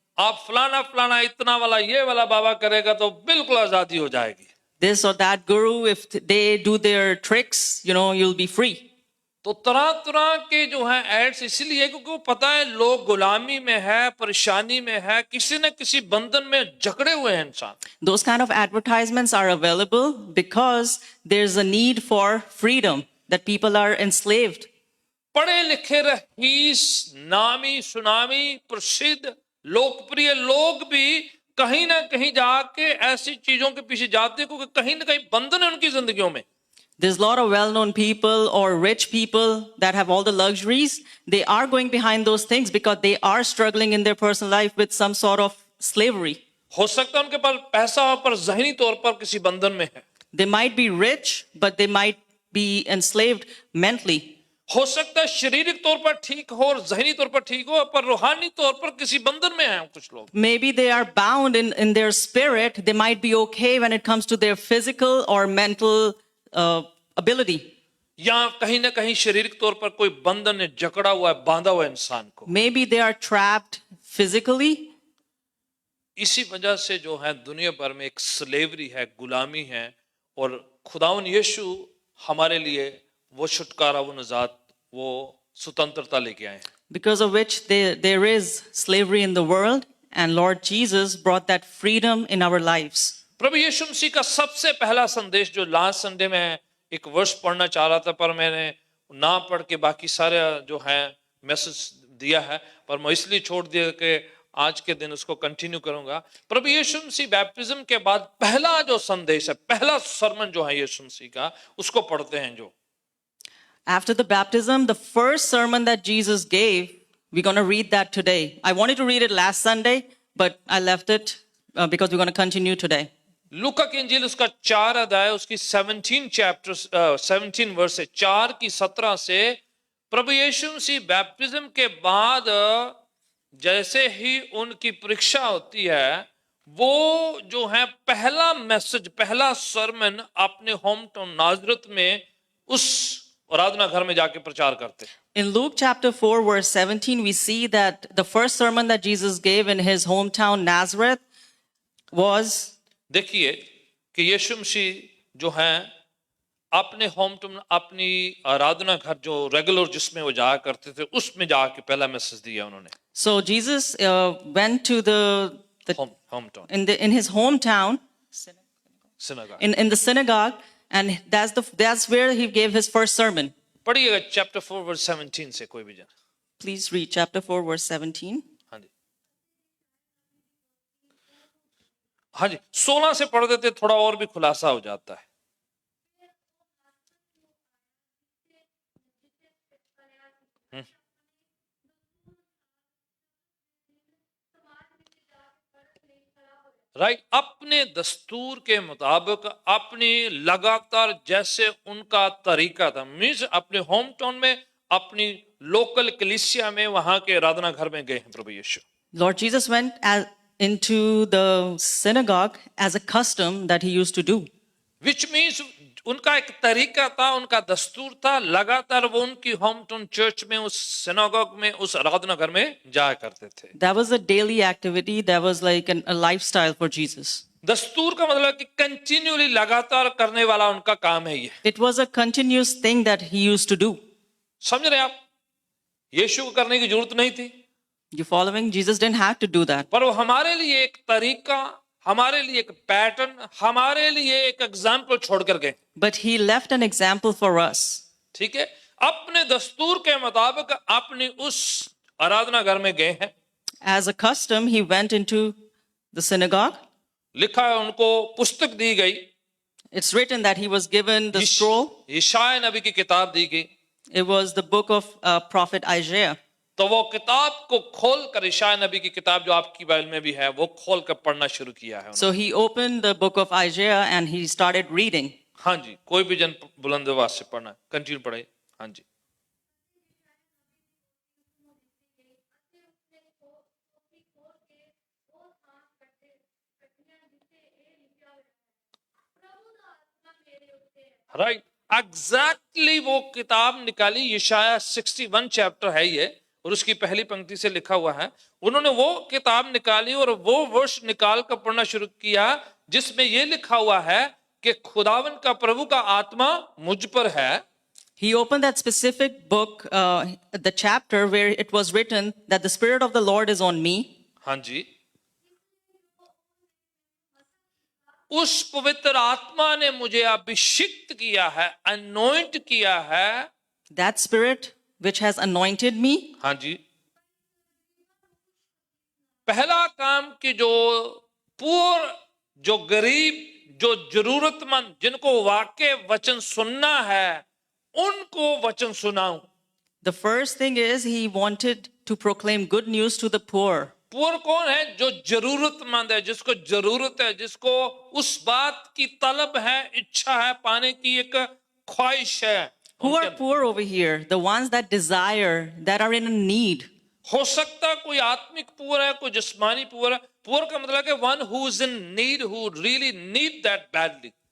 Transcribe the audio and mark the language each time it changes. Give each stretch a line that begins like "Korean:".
Hindi: आप फलाना फलाना इतना वाला ये वाला बाबा करेगा तो बिल्कुल आजादी हो जाएगी.
English: This or that guru, if they do their tricks, you'll be free.
Hindi: तो तरह तरह के जो है एड्स इसलिए क्योंकि वो पता है लोग गुलामी में है, परेशानी में है, किसी न किसी बंधन में जकड़े हुए हैं इंसान.
English: Those kind of advertisements are available because there's a need for freedom, that people are enslaved.
Hindi: पढ़े लिखे रईस, नामी सुनामी प्रसिद्ध लोकप्रिय लोग भी कहीं ना कहीं जाके ऐसी चीजों के पीछे जाते हैं क्योंकि कहीं ना कहीं बंधन है उनकी जिंदगियों में.
English: There's a lot of well-known people or rich people that have all the luxuries. They are going behind those things because they are struggling in their personal life with some sort of slavery.
Hindi: हो सकता है उनके पास पैसा हो पर ज़हनी तौर पर किसी बंधन में है.
English: They might be rich, but they might be enslaved mentally.
Hindi: हो सकता है शारीरिक तौर पर ठीक हो और ज़हनी तौर पर ठीक हो पर रूहानी तौर पर किसी बंधन में हैं कुछ लोग.
English: Maybe they are bound in their spirit. They might be okay when it comes to their physical or mental ability.
Hindi: या कहीं ना कहीं शारीरिक तौर पर कोई बंधन ने जकड़ा हुआ है, बांधा हुआ है इंसान को.
English: Maybe they are trapped physically.
Hindi: इसी वजह से जो है दुनिया भर में एक स्लेवरी है, गुलामी है, और खुदावन यीशु हमारे लिए वो छुटकारा, वो निजात, वो स्वतंत्रता लेके आए हैं.
English: Because of which there is slavery in the world, and Lord Jesus brought that freedom in our lives.
Hindi: प्रभु यीशु मसीह का सबसे पहला संदेश जो लास्ट संडे में एक वर्ष पढ़ना चाह रहा था पर मैंने ना पढ़ के बाकी सारे जो है मैसेज दिया है, पर मैं इसलिए छोड़ दिया कि आज के दिन उसको कंटिन्यू करूंगा. प्रभु यीशु मसीह बैप्टिज्म के बाद पहला जो संदेश है, पहला सरमन जो है यीशु मसीह का, उसको पढ़ते हैं. जो
English: After the baptism, the first sermon that Jesus gave, we're going to read that today. I wanted to read it last Sunday, but I left it because we're going to continue today.
Hindi: लूका की इंजील उसका 4 अध्याय उसकी 17 verse से 4 की 17 से प्रभु यीशु मसीह baptism के बाद जैसे ही उनकी परीक्षा होती है, वो जो है पहला मैसेज, पहला सरमन अपने होम टाउन नाजरत में उस आराधना घर में जाके प्रचार करते.
English: In Luke chapter 4 verse 17, we see that the first sermon that Jesus gave in his hometown Nazareth was,
Hindi: देखिए कि यीशु मसीह जो हैं अपने होम टाउन, अपनी आराधना घर जो रेगुलर जिसमें वो जाया करते थे, उसमें जाके पहला मैसेज दिया उन्होंने.
English: so Jesus went to the home town, in his hometown, synagogue. in the synagogue, and that's where he gave his first sermon.
Hindi: पढ़िएगा चैप्टर 4 वर्स 17 से कोई भी जन.
English: Please read chapter 4 verse 17.
Hindi: हाँ जी, हाँ जी, 16 से पढ़ देते थोड़ा और भी खुलासा हो जाता है. राइट, अपने दस्तूर के मुताबिक अपनी लगातार जैसे उनका तरीका था, मीन्स अपने होम टाउन में, अपनी लोकल कलीसिया में, वहां के आराधना घर में गए हैं प्रभु यीशु।
English: Lord Jesus went into the synagogue as a custom that he used to do. Which means
Hindi: उनका एक तरीका था, उनका दस्तूर था, लगातार वो उनकी होम टाउन चर्च में, उस सिनेगॉग में, उस आराधना घर में जाया करते थे।
English: That was a daily activity, that was like a lifestyle for Jesus.
Hindi: दस्तूर का मतलब कि कंटिन्यूली लगातार करने वाला उनका काम है ये।
English: It was a continuous thing that he used to do.
Hindi: समझ रहे आप? यीशु को करने की जरूरत नहीं थी,
English: You following? Jesus didn't have to do that.
Hindi: पर वो हमारे लिए एक तरीका, हमारे लिए एक पैटर्न, हमारे लिए एक एग्जाम्पल छोड़कर गए।
English: But he left an example for us.
Hindi: ठीक है, अपने दस्तूर के मुताबिक अपनी उस आराधना घर में गए हैं।
English: As a custom, he went into the synagogue.
Hindi: लिखा है उनको पुस्तक दी गई,
English: It's written that he was given the scroll.
Hindi: यशायाह नबी की किताब दी गई।
English: It was the book of prophet Isaiah.
Hindi: तो वो किताब को खोल कर, यशायाह नबी की किताब जो आपकी बाइबल में भी है, वो खोल कर पढ़ना शुरू किया है उन्होंने।
English: So he opened the book of Isaiah and he started reading.
Hindi: हाँ जी, कोई भी जन बुलंद आवाज से पढ़ना, कंटिन्यू पढ़े। हाँ जी। राइट, एग्जैक्टली वो किताब निकाली, यशायाह 61 चैप्टर है ये, और उसकी पहली पंक्ति से लिखा हुआ है। उन्होंने वो किताब निकाली और वो वर्ष निकाल कर पढ़ना शुरू किया जिसमें ये लिखा हुआ है कि खुदावन का, प्रभु का आत्मा मुझ पर है।
English: He opened that specific book, the chapter where it was written that the Spirit of the Lord is on me.
Hindi: हाँ जी, उस पवित्र आत्मा ने मुझे अभिषिक्त किया है, अनॉइंट किया है।
English: That Spirit which has anointed me.
Hindi: हाँ जी, पहला काम कि जो पुअर, जो गरीब, जो जरूरतमंद, जिनको वाकई वचन सुनना है, उनको वचन सुनाऊं।
English: The first thing is he wanted to proclaim good news to the poor.
Hindi: Poor कौन है? जो जरूरतमंद है, जिसको जरूरत है, जिसको उस बात की तलब है, इच्छा है, पाने की एक ख्वाहिश है।
English: Who are poor over here? The ones that desire, that are in a need.
Hindi: हो सकता है कोई आत्मिक पुअर है, कोई जिस्मानी पुअर है। पुअर का मतलब है
English: One who is in need, who really need that badly.